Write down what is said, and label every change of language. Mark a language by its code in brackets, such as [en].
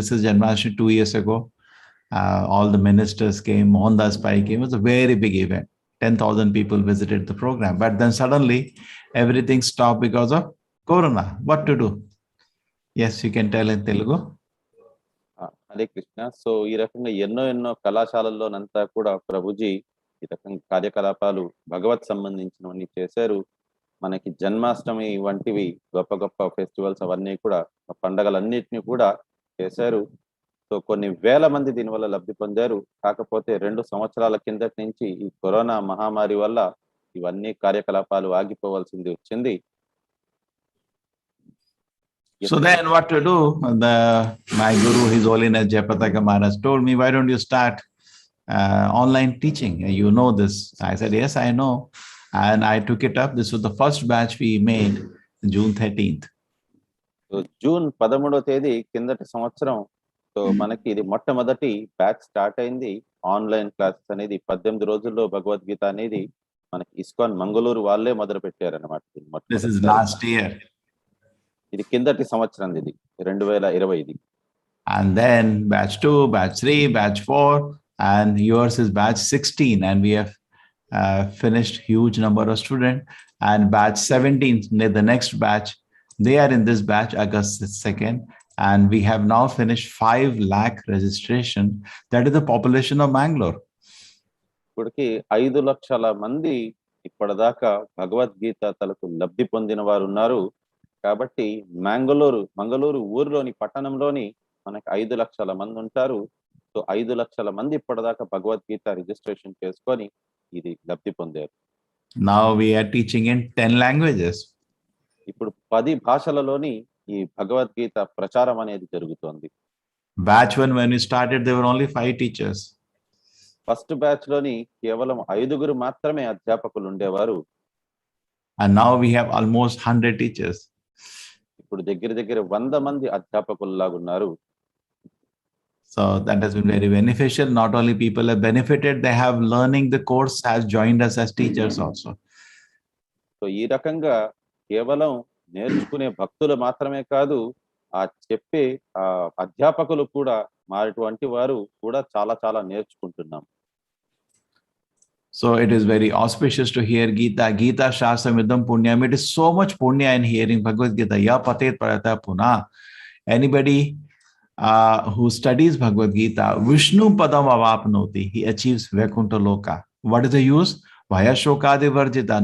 [en] This is Janmashtami 2 years ago. All the ministers came, Mohandas Pai came. It was a very big event. 10,000 people visited the program. But then suddenly everything stopped because of Corona. What to do? Yes, you can tell in Telugu. [sa] Hare Krishna. [te] So ఈ రకంగా ఎన్నో ఎన్నో కళాశాలల్లోనంతా కూడా ప్రభుజీ ఈ రకంగా కార్యకలాపాలు భగవత్ సంబంధించినవన్నీ చేశారు. మనకి జన్మాష్టమి వంటివి గొప్ప గొప్ప ఫెస్టివల్స్ అవన్నీ కూడా పండగలన్నిటిని కూడా చేశారు. సో కొన్ని వేల మంది దీనివల్ల లబ్ధి పొందారు. కాకపోతే 2 సంవత్సరాల కిందటి నుంచి ఈ కరోనా మహమ్మారి వల్ల ఇవన్నీ కార్యకలాపాలు ఆగిపోవాల్సింది వచ్చింది. [en] So then what to do? My guru, His Holiness Jayapataka Maharaj told me, why don't you start online teaching? You know this. I said, yes, I know. And I took it up. This was the first batch we made June 13th. [te] So June 13వ తేదీ కిందటి సంవత్సరం so మనకి ఇది మొట్టమొదటి batch start అయింది. Online classes అనేది 18 రోజుల్లో భగవద్గీత అనేది మనకి ఇస్కాన్ మంగళూరు వాళ్ళే మొదలు పెట్టారన్నమాట. [en] This is last year. [te] ఇది కిందటి సంవత్సరం, ఇది 2020. [en] And then batch 2, batch 3, batch 4, and yours is batch 16. And we have finished huge number of students. And batch 17, the next batch, they are in this batch, August 2nd. And we have now finished 5 lakh registration. That is the population of Mangalore. [te] ఇప్పటికి 5 లక్షల మంది ఇప్పటిదాకా భగవద్గీత తలకు లబ్ధి పొందిన వారు ఉన్నారు. కాబట్టి మంగళూరు ఊరిలోని పట్టణంలోని మనకి 5 లక్షల మంది ఉంటారు. సో 5 లక్షల మంది ఇప్పటిదాకా భగవద్గీత రిజిస్ట్రేషన్ చేసుకొని ఇది లబ్ధి పొందారు. [en] Now we are teaching in 10 languages. [te] ఇప్పుడు 10 భాషలలోని ఈ భగవద్గీత ప్రచారం అనేది జరుగుతోంది. [en] Batch 1, when we started, there were only 5 teachers. [te] First batch లోని కేవలం 5గురు మాత్రమే అధ్యాపకులు ఉండేవారు. [en] And now we have almost 100 teachers. [te] ఇప్పుడు దగ్గర 100 మంది అధ్యాపకుల్లాగా ఉన్నారు. [en] So that has been very beneficial. Not only people have benefited, they have learning the course has joined us as teachers also. [te] So ఈ రకంగా కేవలం నేర్చుకునే భక్తులు మాత్రమే కాదు, ఆ చెప్పే అధ్యాపకులు కూడా మాటువంటి వారు కూడా చాలా నేర్చుకుంటున్నాం. [en] So it is very auspicious to hear Gita. [sa] Gita Shastramidam Punyam. [en] It is so much punya in hearing Bhagavad Gita. [sa] Ya patet parata puna. [en] Anybody who studies Bhagavad Gita, [sa] Vishnu padam avapnoti. [en] He achieves Vaikuntha Loka. What is the use? [sa] Bhaya shokadi varjita.